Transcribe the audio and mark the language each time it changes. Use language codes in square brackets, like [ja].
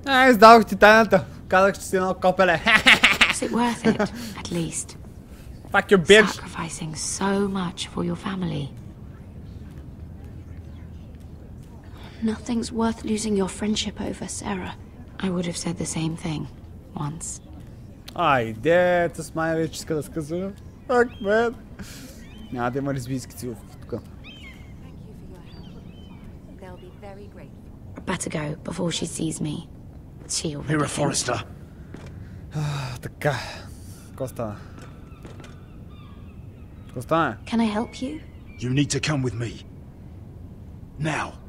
[bg] Издавах ти тайната. Казах, че си едно копеле. [en] Is it worth it, at least? Fuck your bitch. Sacrificing so much for your family. Nothing's worth losing your friendship over, Sarah. I would have said the same thing once. [bg] Айде, с Майя вече иска да скъсва. [en] Фак, мен. [bg] Няма да има лесбийски целувки тук. [en] Better go before she sees me. She already Mira Forrester. [bg] Така. Какво стана? Какво стана? [en] Can I help you? You need to come with me. Now.